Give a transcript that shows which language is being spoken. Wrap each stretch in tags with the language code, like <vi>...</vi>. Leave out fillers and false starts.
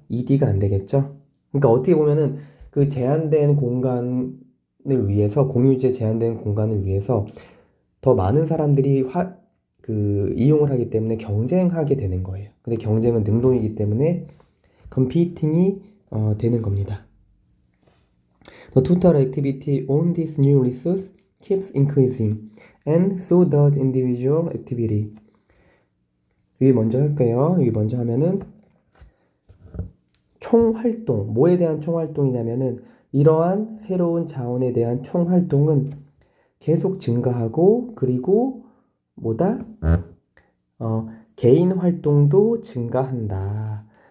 <ko>ED가 안 되겠죠? 그러니까 어떻게 보면은 그 제한된 공간을 위해서 공유지에 제한된 공간을 위해서 더 많은 사람들이 이용을 하기 때문에 경쟁하게 되는 거예요. 근데 경쟁은 능동이기 때문에 competing이 되는 겁니다.</ko> <en>The total activity on this new resource keeps increasing, and so does individual activity.</en> <ko>여기 먼저 할게요. 여기 먼저 하면은 총활동, 뭐에 대한 총활동이냐면은 이러한 새로운 자원에 대한 총활동은 계속 증가하고 그리고 뭐다? 개인 활동도 증가한다.</ko>